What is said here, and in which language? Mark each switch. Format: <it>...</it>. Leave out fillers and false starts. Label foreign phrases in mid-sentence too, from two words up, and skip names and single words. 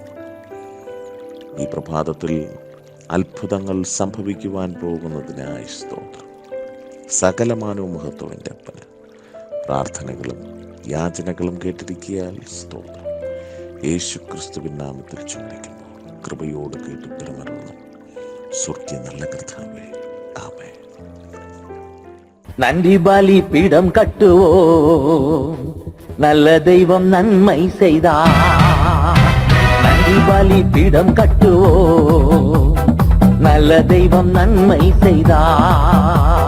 <ml>ഈ പ്രഭാതത്തിൽ അത്ഭുതങ്ങൾ സംഭവിക്കുവാൻ പോകുന്നതിനായി സ്തോത്രം. സകലമാനവും മഹത്വത്തിൻ്റെ അപ്പന് പ്രാർത്ഥനകളും യാചനകളും കേട്ടിരിക്കിയാൽ സ്തോത്രം. യേശുക്രിസ്തുവിൻ നാമത്തിൽ ചോദിക്കുന്നു. കൃപയോട് കേട്ട് ഉത്തരമരുന്നു. സ്വർഗ്ഗ നല്ല കർത്താവേ, ആമേൻ.</ml> <ta>நன்றி பலி பீடம் கட்டுவோம், நல்ல தெய்வம் நன்மை செய்தார். நன்றி பலி பீடம் கட்டுவோம், நல்ல தெய்வம் நன்மை செய்தார்.</ta>